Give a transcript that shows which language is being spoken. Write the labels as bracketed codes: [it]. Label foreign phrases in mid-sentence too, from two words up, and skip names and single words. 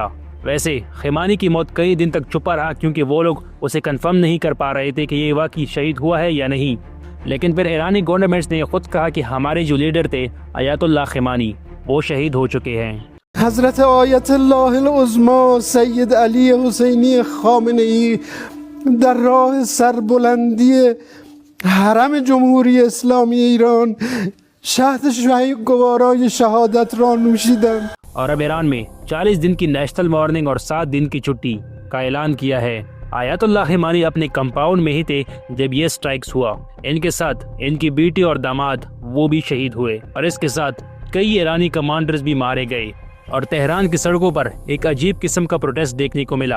[hi] वैसे खमेनी की मौत कई दिन तक छुपा रहा क्योंकि वो लोग उसे कंफर्म नहीं कर पा रहे थे कि ये वाकई शहीद हुआ है या नहीं। लेकिन फिर ईरानी गवर्नमेंट ने खुद कहा कि हमारे जो लीडर थे अयातुल्लाह खमेनी, वो शहीद हो चुके हैं। [fa] حضرت آیت‌الله عظمی سید علی حسینی خامنه‌ای در راه سربلندی حرم جمهوری اسلامی ایران شهد گوارای شهادت را نوشیدند। [hi] और अब ईरान में 40 दिन की [en] national mourning [hi] और 7 दिन की छुट्टी का ऐलान किया है। अयातुल्लाह खमेनी अपने कंपाउंड में ही थे जब ये स्ट्राइक्स हुआ। इनके साथ इनकी बेटी और दामाद वो भी शहीद हुए और इसके साथ कई ईरानी कमांडर्स भी मारे गए और तेहरान की सड़कों पर एक अजीब किस्म का प्रोटेस्ट देखने को मिला।